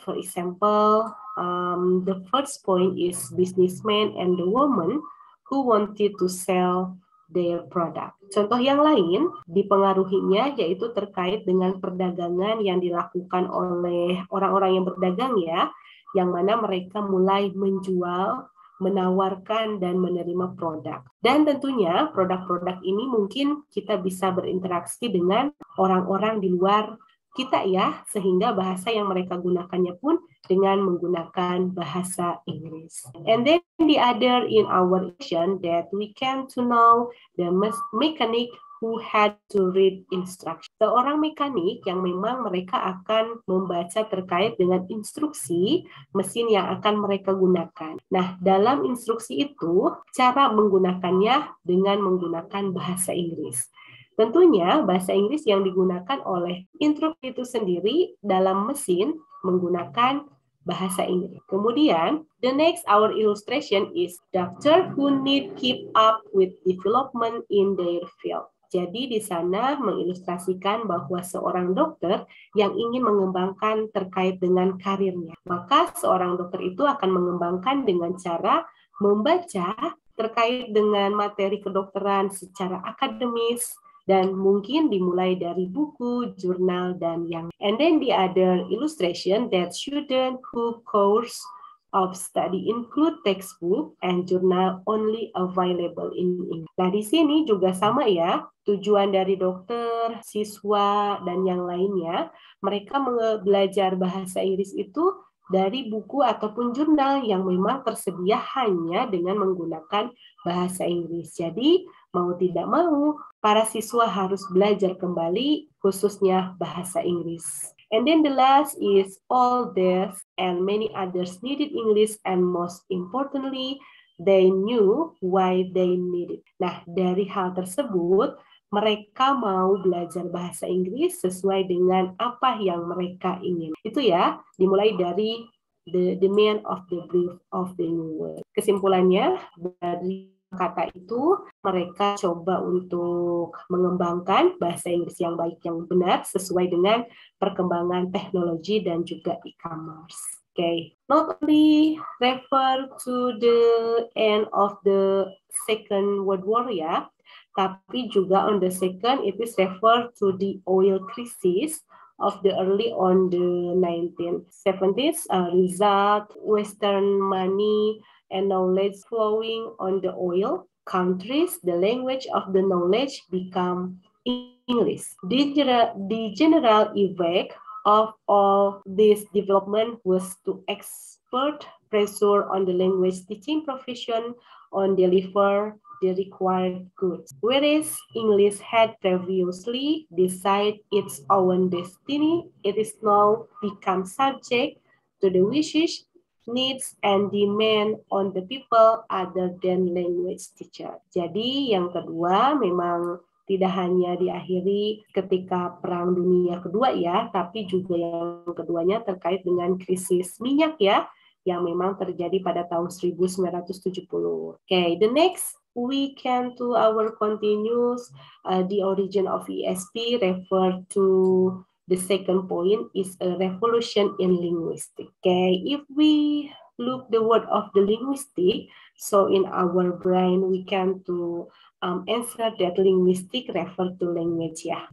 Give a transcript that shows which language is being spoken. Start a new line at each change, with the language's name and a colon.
English: For example, the first point is businessman and the woman who wanted to sell their product.
Indonesian: Contoh yang lain dipengaruhinya yaitu terkait dengan perdagangan yang dilakukan oleh orang-orang yang berdagang ya, yang mana mereka mulai menjual, menawarkan dan menerima produk. Dan tentunya produk-produk ini mungkin kita bisa berinteraksi dengan orang-orang di luar kita ya, sehingga bahasa yang mereka gunakannya pun dengan menggunakan bahasa Inggris.
English: And then the other in our action that we can to know the mechanic who had to read instruction.
Indonesian: Seorang mekanik yang memang mereka akan membaca terkait dengan instruksi mesin yang akan mereka gunakan. Nah, dalam instruksi itu cara menggunakannya dengan menggunakan bahasa Inggris. Tentunya bahasa Inggris yang digunakan oleh instruksi itu sendiri dalam mesin menggunakan bahasa Inggris.
English: Kemudian, the next our illustration is doctor who need keep up with development in their field.
Indonesian: Jadi di sana mengilustrasikan bahwa seorang dokter yang ingin mengembangkan terkait dengan karirnya. Maka seorang dokter itu akan mengembangkan dengan cara membaca terkait dengan materi kedokteran secara akademis, dan mungkin dimulai dari buku, jurnal, dan yang.
English: And then the other illustration that student who course of study include textbook and journal only available in English.
Indonesian: Nah, di sini juga sama ya, tujuan dari dokter, siswa, dan yang lainnya, mereka belajar bahasa Inggris itu dari buku ataupun jurnal yang memang tersedia hanya dengan menggunakan bahasa Inggris. Jadi, mau tidak mau, para siswa harus belajar kembali, khususnya bahasa Inggris. And then the last is all this and many others needed English, and most importantly, they knew why they needed. Nah, dari hal tersebut, mereka mau belajar bahasa Inggris sesuai dengan apa yang mereka ingin. Itu ya, dimulai dari
English: the demand of the brief of the new word.
Indonesian: Kesimpulannya, dari kata itu, mereka coba untuk mengembangkan bahasa Inggris yang baik, yang benar, sesuai dengan perkembangan teknologi dan juga e-commerce.
English: Okay, not only refer to the end of the Second World War
Indonesian: ya, tapi juga
English: on the second it is refer to the oil crisis of the early on the 1970s result Western money and knowledge flowing on the oil countries. The language of the knowledge become English. The general effect of all this development was to exert pressure on the language teaching profession on deliver the required goods. Whereas English had previously decided its own destiny, it is now become subject to the wishes, needs, and demand on the people other than language teacher.
Indonesian: Jadi yang kedua memang tidak hanya diakhiri ketika Perang Dunia Kedua ya, tapi juga yang keduanya terkait dengan krisis minyak ya, yang memang terjadi pada tahun 1970.
English: Okay, the next we can to our continuous the origin of ESP refer to the second point is a revolution in linguistics. Okay, if we look the word of the linguistic, so in our brain we can to answer that linguistic refer to language ya.